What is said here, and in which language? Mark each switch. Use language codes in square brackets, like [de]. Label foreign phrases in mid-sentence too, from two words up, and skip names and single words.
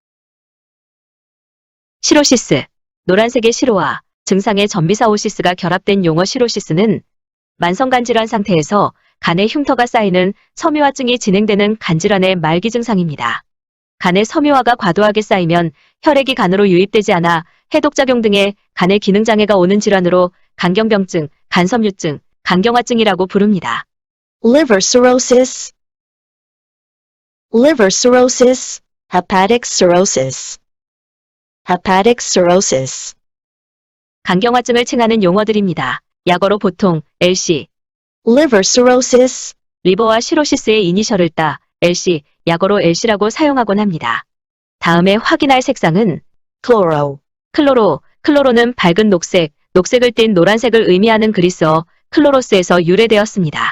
[ko] 시로시스, 노란색의 시로와 증상의 전미사 오시스가 결합된 용어 시로시스는 만성간 질환 상태에서 간에 흉터가 쌓이는 섬유화증이 진행되는 간질환의 말기 증상입니다. 간에 섬유화가 과도하게 쌓이면 혈액이 간으로 유입되지 않아 해독작용 등의 간의 기능장애가 오는 질환으로 간경병증, 간섬유증, 간경화증이라고 부릅니다. [en] liver cirrhosis, liver cirrhosis, hepatic cirrhosis, hepatic cirrhosis, [ko] 간경화증을 칭하는 용어들입니다. 약어로 보통 LC, [en] liver cirrhosis, [ko] 리버와 시로시스의 이니셜을 따 LC, 약어로 LC라고 사용하곤 합니다. 다음에 확인할 색상은 [en] chloro, [ko] 클로로는 밝은 녹색, 녹색을 띤 노란색을 의미하는 그리스어 클로로스에서 유래되었습니다.